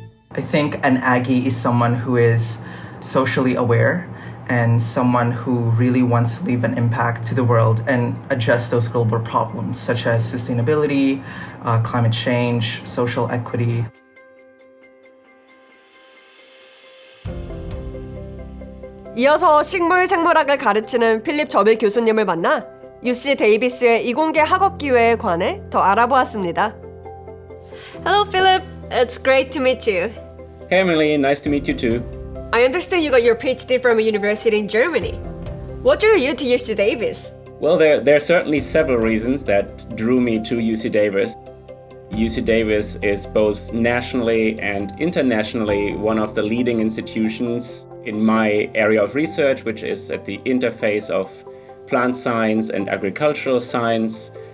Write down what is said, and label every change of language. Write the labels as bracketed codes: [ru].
[en] I think an Aggie is someone who is socially aware and someone who really wants to leave an impact to the world and address those global problems such as sustainability, climate change, social equity. [ko] 이어서 식물 생물학을 가르치는 필립 저빌 교수님을 만나 UC 데이비스의 이공계 학업 기회에 관해 더 알아보았습니다. [en] Hello, Philip. It's great to meet you. Hey Emily, nice to meet you too. I understand you got your PhD from a university in Germany. What drew you to UC Davis? Well, there are certainly several reasons that drew me to UC Davis. UC Davis is both nationally and internationally one of the leading institutions in my area of research, which is at the interface of plant science and agricultural science.